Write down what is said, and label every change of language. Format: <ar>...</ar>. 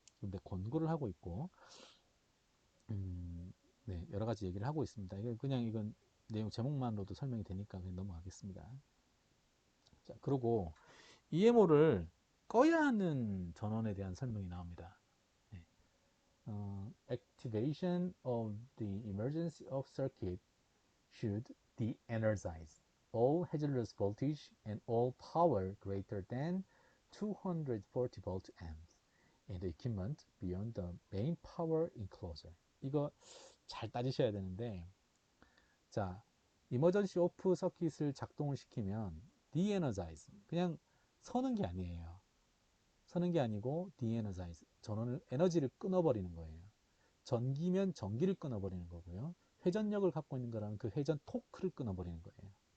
<ko>근데 권고를 하고 있고, 네, 여러 가지 얘기를 하고 있습니다. 이건 내용 제목만으로도 설명이 되니까 그냥 넘어가겠습니다. 자, 그리고 EMO를 꺼야 하는 전원에 대한 설명이 나옵니다. 네.</ko> <en>Activation of the emergency of circuit should de-energize all hazardous voltage and all power greater than 240 volt amps in the equipment beyond the main power enclosure.</en> <ko>이거 잘 따지셔야 되는데, 자, 이머전시 오프 서킷을 작동을 시키면 de-energize, 그냥 서는 게 아니에요. 서는 게 아니고 de-energize, 전원을 에너지를 끊어버리는 거예요. 전기면 전기를 끊어버리는 거고요. 회전력을 갖고 있는 거라면 그 회전 토크를 끊어버리는 거예요.</ko>